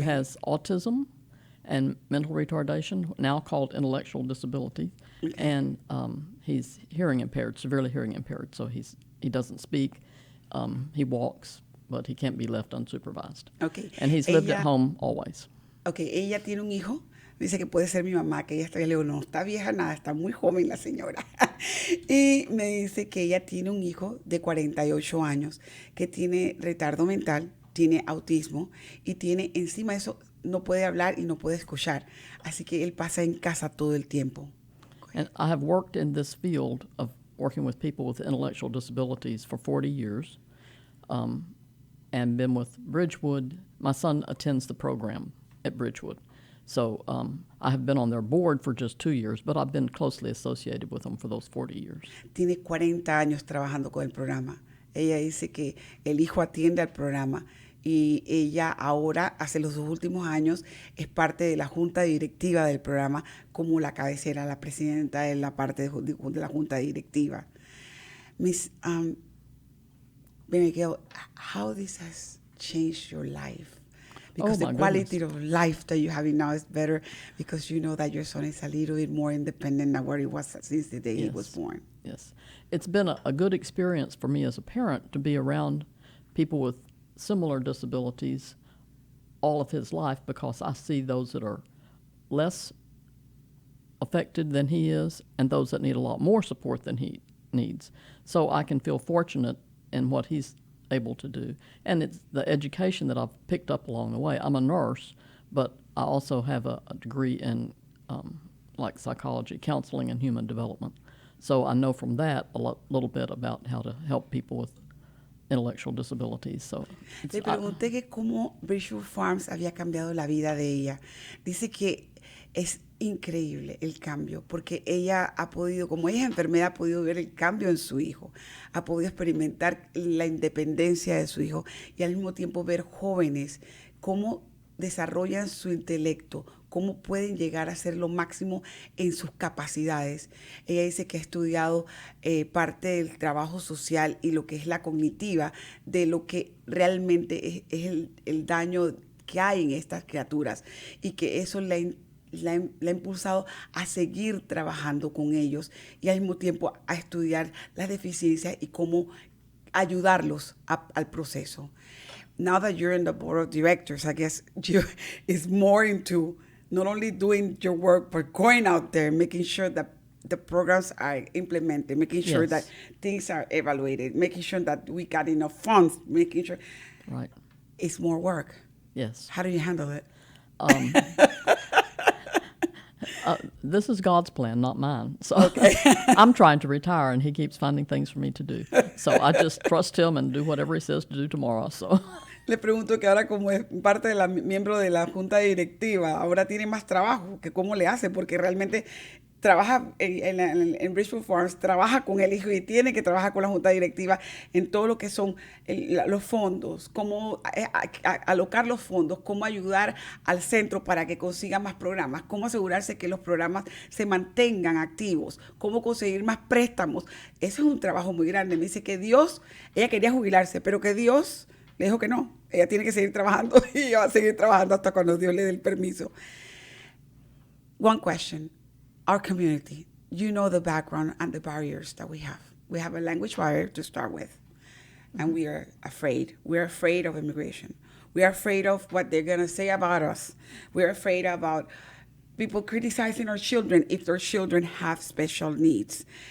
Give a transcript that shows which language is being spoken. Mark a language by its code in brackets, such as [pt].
[en] has autism and mental retardation, now called intellectual disability, and he's hearing impaired, severely hearing impaired. So he doesn't speak, he walks, but he can't be left unsupervised. Okay. And he's lived at [es] Ella- [en] home always. [es] Ok, ella tiene un hijo, dice que puede ser mi mamá, que ella está, le digo, no está vieja nada, está muy joven la señora. Y me dice que ella tiene un hijo de 48 años que tiene retardo mental, tiene autismo y tiene encima de eso, no puede hablar y no puede escuchar. Así que él pasa en casa todo el tiempo. [en] And I have worked in this field of working with people with intellectual disabilities for 40 years, and been with Bridgewood. My son attends the program at Bridgewood. So I have been on their board for just 2 years, but I've been closely associated with them for those 40 years. [es] Tiene 40 años trabajando con el programa. Ella dice que el hijo atiende al programa y ella ahora, hace los 2 últimos años, es parte de la junta directiva del programa como la cabecera, la presidenta de la parte de la junta directiva. [en] Miss Miguel, how this has changed your life? Because Oh, the my quality goodness. of life that you're having now is better because you know that your son is a little bit more independent than where he was since the day he was Yes. born. Yes. It's been a good experience for me as a parent to be around people with similar disabilities all of his life because I see those that are less affected than he is and those that need a lot more support than he needs. So I can feel fortunate in what he's able to do. And it's the education that I've picked up along the way. I'm a nurse, but I also have a degree in like psychology, counseling, and human development. So I know from that a little bit about how to help people with intellectual disabilities. So [es] Le pregunté que cómo Bridgewood Farms había cambiado la vida de ella. Dice que Es increíble el cambio, porque ella ha podido, como ella es enfermera, ha podido ver el cambio en su hijo, ha podido experimentar la independencia de su hijo y al mismo tiempo ver jóvenes cómo desarrollan su intelecto, cómo pueden llegar a ser lo máximo en sus capacidades. Ella dice que ha estudiado parte del trabajo social y lo que es la cognitiva, de lo que realmente es el daño que hay en estas criaturas y que eso la ha impulsado a seguir trabajando con ellos y al mismo tiempo a estudiar las deficiencias y cómo ayudarlos al proceso. [en] Now that you're in the board of directors, I guess it's more into not only doing your work, but going out there, making sure that the programs are implemented, making sure Yes. that things are evaluated, making sure that we got enough funds, making sure Right. it's more work. Yes. How do you handle it? This is God's plan, not mine. So I'm trying to retire, and He keeps finding things for me to do. So I just trust Him and do whatever He says to do tomorrow. So [es] Le pregunto que ahora como es parte de la miembro de la junta directiva, ahora tiene más trabajo, que cómo le hace, porque realmente trabaja en Bridgewood Farms, trabaja con el hijo y tiene que trabajar con la junta directiva en todo lo que son los fondos, cómo alocar los fondos, cómo ayudar al centro para que consiga más programas, cómo asegurarse que los programas se mantengan activos, cómo conseguir más préstamos. Eso es un trabajo muy grande. Me dice que Dios, ella quería jubilarse, pero que Dios le dijo que no. Ella tiene que seguir trabajando y va a seguir trabajando hasta cuando Dios le dé el permiso. [en] One question. Our community, you know the background and the barriers that we have. We have a language barrier to start with, and we are afraid. We're afraid of immigration. We are afraid of what they're going to say about us. We're afraid about people criticizing our children if their children have special needs.